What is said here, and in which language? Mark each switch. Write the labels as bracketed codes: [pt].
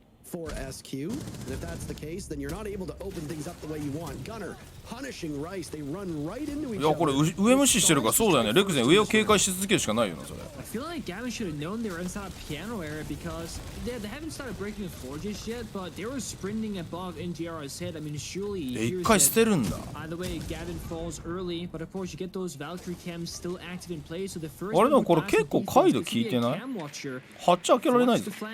[en] for SQ, and if that's the case, then you're not able to open things up the way you want. Gunner punishing Rice, they run right into each other. [ja] いやこれ上無視してるからそうだよね。レクゼン上を警戒し続けるしかないよなそれ。 [en] I feel like Gavin should have known they were inside a piano area because they haven't started breaking the floor just yet, but they were sprinting above NGR's head. I mean, surely. [ja] 一回捨てるんだ。 [en] Either way, Gavin falls early, but of course you get those Valkyrie cams still active in play. So the first. [ja] あれでもこれ結構カイド効いてない？ハッチ開けられないぞ。